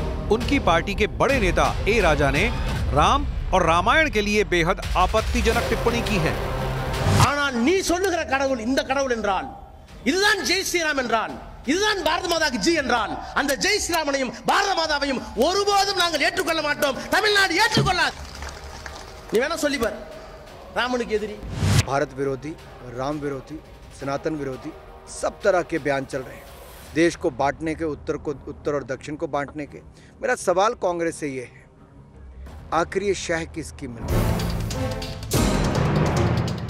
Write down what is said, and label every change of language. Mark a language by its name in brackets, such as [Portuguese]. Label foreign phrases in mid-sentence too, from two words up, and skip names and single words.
[Hindi] उनकी पार्टी के बड़े नेता ए राजा ने राम और रामायण के लिए बेहद आपत्तिजनक टिप्पणी की है। [Tamil] ஆனால் நீ சொல்லுகிற கடவுள் இந்த கடவுள் என்றால் இதுதான் [Hindi] जय श्रीराम [Tamil] என்றால் இதுதான் பாரத மாதாக்கு ஜி என்றால் அந்த ஜெய் ஸ்ரீராமனையும் பாரத மாதாவையும் ஒருபோதும் நாங்கள் ஏற்றுக்கொள்ள மாட்டோம், தமிழ்நாடு ஏற்றுக்கொள்ளாது। நீ வேணா சொல்லி பார், रामனுக்கு எதிரி, [Hindi] भारत विरोधी, राम विरोधी, सनातन विरोधी सब तरह के बयान चल रहे हैं, देश को बांटने के, उत्तर और दक्षिण को बांटने के। मेरा सवाल कांग्रेस से ये है, आखिर ये शह किसकी मिल रही है?